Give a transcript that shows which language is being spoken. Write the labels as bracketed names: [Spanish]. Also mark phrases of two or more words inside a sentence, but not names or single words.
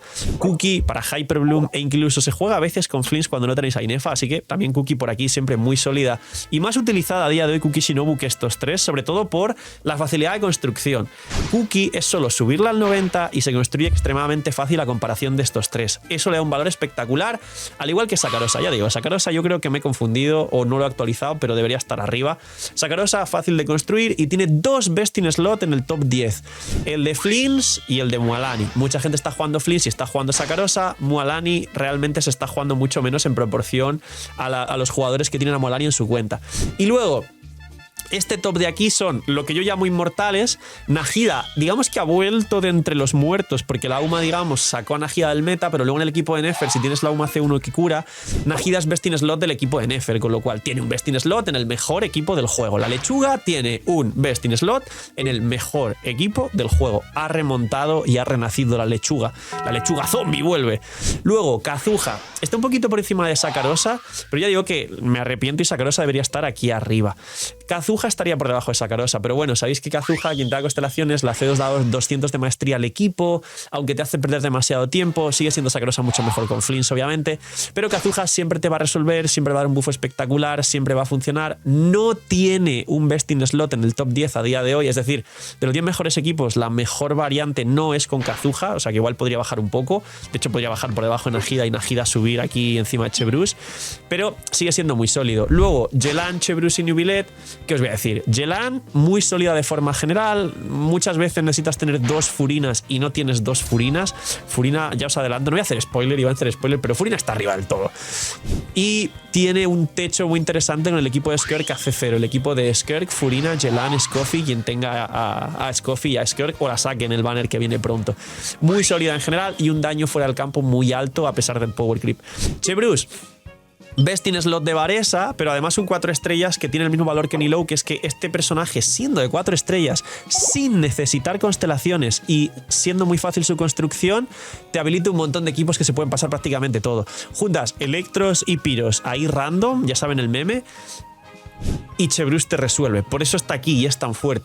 [Spanish] Cookie para Hyperbloom e incluso se juega a veces con Flins cuando no tenéis a Inefa, así que también Cookie por aquí siempre muy sólida y más utilizada a día de hoy Cookie Shinobu que estos 3, sobre todo por la facilidad de construcción. Cookie es solo subirla al 90 y se construye extremadamente fácil a comparación de estos 3. Eso le da un valor espectacular, al igual que Sakarosa. Ya digo, Sakarosa yo creo que me he confundido o no lo he actualizado, pero debería estar arriba. Sakarosa fácil de construir y tiene 2 [English] best in slot [Spanish] en el top 10, el de Flins y el de Mualani. Mucha gente está jugando Flins y está jugando Sakarosa. Mualani realmente se está jugando mucho menos en proporción a los jugadores que tienen a Mualani en su cuenta. Y luego este top de aquí son lo que yo llamo inmortales. Nahida, digamos que ha vuelto de entre los muertos porque la UMA, digamos, sacó a Nahida del meta, pero luego en el equipo de Nefer, si tienes la UMA C1 que cura, Nahida es [English] best in slot [Spanish] del equipo de Nefer, con lo cual tiene un [English] best in slot [Spanish] en el mejor equipo del juego. La lechuga tiene un [English] best in slot [Spanish] en el mejor equipo del juego. Ha remontado y ha renacido la lechuga. La lechuga zombie vuelve. Luego, Kazuha. Está un poquito por encima de Sakarosa, pero ya digo que me arrepiento y Sakarosa debería estar aquí arriba. Kazuha Kazuha estaría por debajo de Sakarosa, pero bueno, sabéis que Kazuha, quien te da constelaciones, la C2 da 200 de maestría al equipo, aunque te hace perder demasiado tiempo, sigue siendo Sakarosa mucho mejor con Flints, obviamente, pero Kazuha siempre te va a resolver, siempre va a dar un buff espectacular, siempre va a funcionar, no tiene un [English] best in slot [Spanish] en el top 10 a día de hoy, es decir, de los 10 mejores equipos, la mejor variante no es con Kazuha, o sea que igual podría bajar un poco, de hecho podría bajar por debajo de Najida y Najida subir aquí encima de Chevreuse, pero sigue siendo muy sólido. Luego, Yelan, Chevreuse y Neuvillette, ¿qué os voy a decir? Yelan, muy sólida de forma general, muchas veces necesitas tener 2 Furinas y no tienes 2 Furinas. Furina, ya os adelanto, no voy a hacer spoiler, iba a hacer spoiler, pero Furina está arriba del todo. Y tiene un techo muy interesante con el equipo de Skirk a C0, el equipo de Skirk, Furina, Yelan, Scoffy, quien tenga a Scoffy y a Skirk o la saque en el banner que viene pronto. Muy sólida en general y un daño fuera del campo muy alto a pesar del [English] power creep. [Spanish] Chevreuse, [English] best in slot [Spanish] de Varesa, pero además un 4 estrellas que tiene el mismo valor que Nilou, que es que este personaje, siendo de 4 estrellas, sin necesitar constelaciones y siendo muy fácil su construcción, te habilita un montón de equipos que se pueden pasar prácticamente todo. Juntas Electros y Pyros ahí random, ya saben el meme, y Chevreuse te resuelve, por eso está aquí y es tan fuerte.